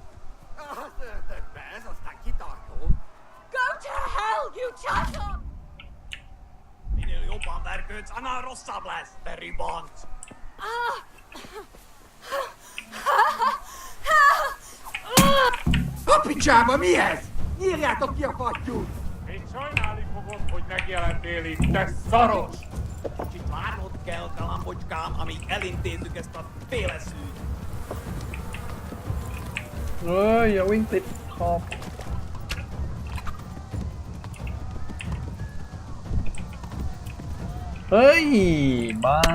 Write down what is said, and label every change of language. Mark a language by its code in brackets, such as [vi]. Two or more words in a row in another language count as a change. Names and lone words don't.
[en] Go to hell, you Tatar! [hu] Minél jobban vergődsz, annál rosszabb lesz, te ribant! A picsába mi ez? Nyírjátok ki a fattyút! Még sajnálni fogod, fogod, hogy megjelentél itt, te szaros! Kicsit várnod kell, kalambocskám, amíg elintézzük ezt a féleszűt. [th] เฮ้ยอย่าวิ่งติดขอบเฮ้ยบ้า